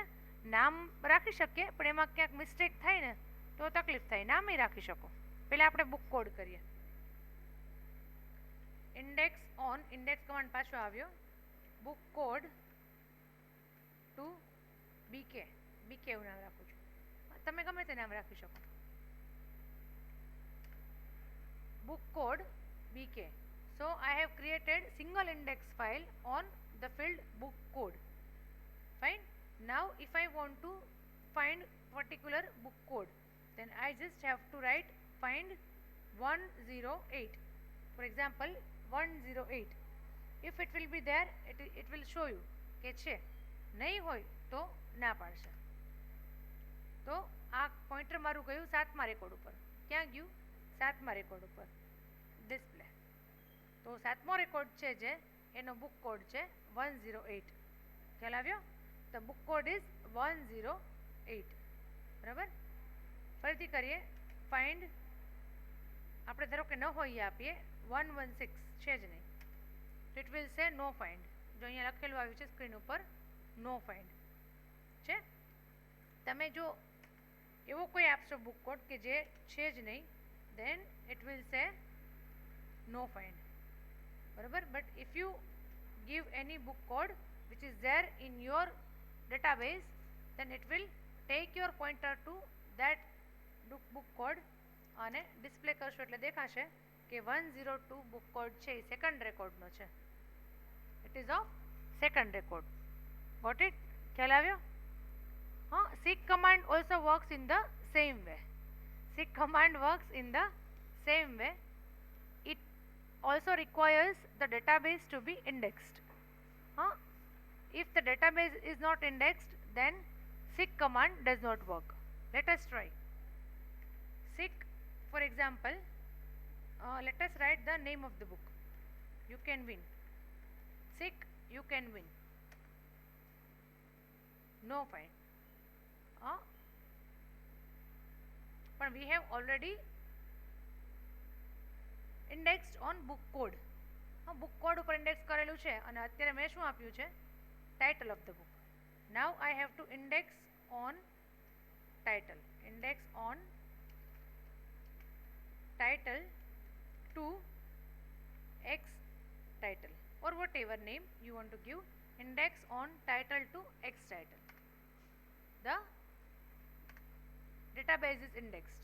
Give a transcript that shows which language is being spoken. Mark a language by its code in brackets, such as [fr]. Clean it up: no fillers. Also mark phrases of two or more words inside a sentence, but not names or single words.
[gu] નામ રાખી શકીએ પણ એમાં ક્યાંક મિસ્ટેક થાય ને તો તકલીફ થાય. નામ એ રાખી શકો. પહેલાં આપણે [en] book code [gu] કરીએ. [en] index on, index command [gu] પાછો આવ્યો. [en] book code to BK. [gu] બીકે એવું નામ રાખું છું, તમે ગમે તે નામ રાખી શકો. [en] book code bk. So I have created single index file on the field book code. Fine. Now if I want to find particular book code, then I just have to write find 108. For example 108. If it will be there, it will show you [gu] કે છે. નહીં હોય તો ના પાડશે. તો આ પોઈન્ટર મારું ગયું 7મા રેકોર્ડ ઉપર. ક્યાં ગયું? સાતમા રેકોર્ડ ઉપર ડિસ્પ્લે. તો સાતમો રેકોર્ડ છે જે એનો [en] book code [gu] છે 108. ખ્યાલ આવ્યો? [en] the book code is 108. [gu] બરાબર. ફરીથી કરીએ. ફાઇન્ડ, આપણે ધારો કે ન હોય આપીએ 116 છે જ નહીં, તો [en] it will say no find. [gu] જો અહીંયા લખેલું આવ્યું છે સ્ક્રીન ઉપર [en] no find [gu] છે. તમે જો એવો કોઈ આપશો [en] book code [gu] કે જે છે જ નહીં, [en] then it will say no find. બરાબર. but if you give any book code which is there in your database, then it will take your pointer to that book code [gu] અને ડિસ્પ્લે કરશો એટલે દેખાશે કે 102 બુક કોડ છે એ સેકન્ડ રેકોર્ડનો છે. [en] it is of second record. got it? [gu] ખ્યાલ આવ્યો? હા. [en] seek command also works in the same way. seek command works in the same way. It also requires the database to be indexed. If the database is not indexed, then seek command does not work. Let us try. seek, for example, let us write the name of the book. You can win. seek, you can win. No find. But we have already indexed on book code. book code [gu] ઉપર index કરેલું છે અને અત્યારે મેં શું આપ્યું છે? [en] title of the book. Now I have to index on title. Index on title to X title, or whatever name you want to give. Index on title to X title. The database is indexed.